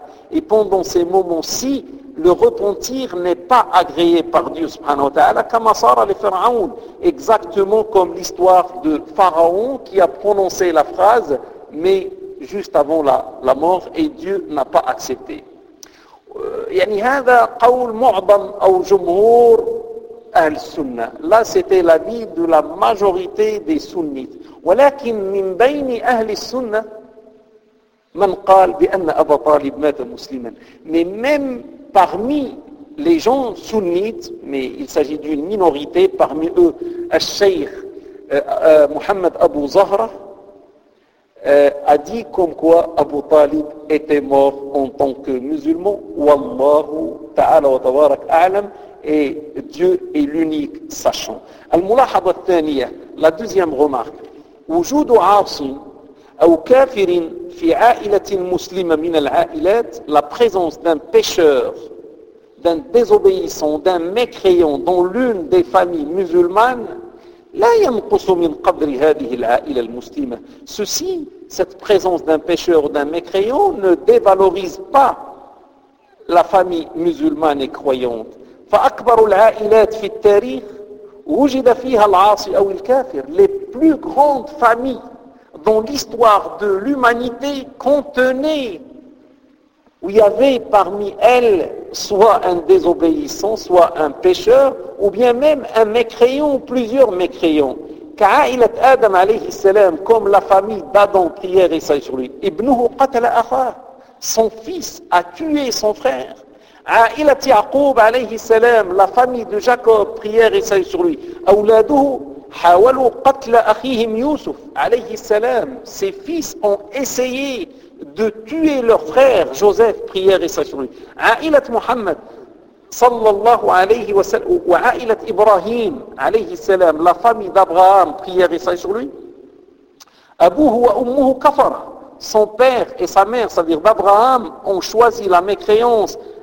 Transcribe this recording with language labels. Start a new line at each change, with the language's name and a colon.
French: Et pendant ces moments-ci, le repentir n'est pas agréé par Dieu
Arabic: subhanahu wa ta'ala,
French: comme Sarah le Pharaon, exactement comme l'histoire de Pharaon qui a prononcé la phrase, mais juste avant la mort, et Dieu n'a pas accepté. Là, c'était l'avis de la majorité des sunnites.
Arabic: ولكن من بين أهل السنة من قال بأن أبا طالب مات مسلما.
French: Mais même parmi les gens sunnites, mais il s'agit d'une minorité parmi eux, الشيخ محمد أبو زهرة a dit comme quoi Abu Talib était mort en tant que musulman.
Arabic: Wallahu ta'ala wa tabarak a'lam.
French: Et Dieu est l'unique sachant.
Arabic: المُلاحظة الثانية,
French: la deuxième remarque.
Arabic: وجود عاصم أو كافر في عائلة مسلمة من العائلات,
French: la présence d'un pécheur, d'un désobéissant, d'un mécréant dans l'une des familles musulmanes,
Arabic: لا ينقص من قدر هذه العائلة المسلمة.
French: Ceci, cette présence d'un pécheur ou d'un mécréant, ne dévalorise pas la famille musulmane et croyante.
Arabic: فأكبر العائلات في التاريخ وجد فيها العاصي أو الكافر.
French: Les plus grandes familles dans l'histoire de l'humanité contenaient où il y avait parmi elles soit un désobéissant, soit un pécheur, ou bien même un mécréant, plusieurs mécréants.
Arabic: كعائلة آدم عليه السلام,
French: comme la famille d'Adam, prière et salut sur lui.
Arabic: ابنه قتل أخاه.
French: Son fils a tué son frère.
Arabic: عائلة يعقوب عليه السلام,
French: la famille de Jacob, prière et salut sur lui.
Arabic: أولاده حاولوا قتل أخيهم يوسف عليه السلام.
French: Ses fils ont essayé de tuer leur frère Joseph, prière et salut sur lui.
Arabic: عائلة محمد صلى الله عليه وسلم, وعائلة إبراهيم عليه السلام,
French: la famille d'Abraham, prière et salut sur lui.
Arabic: أبوه وأمه كفر.
French: Son père et sa mère, c'est-à-dire d'Abraham, ont choisi la mécréance.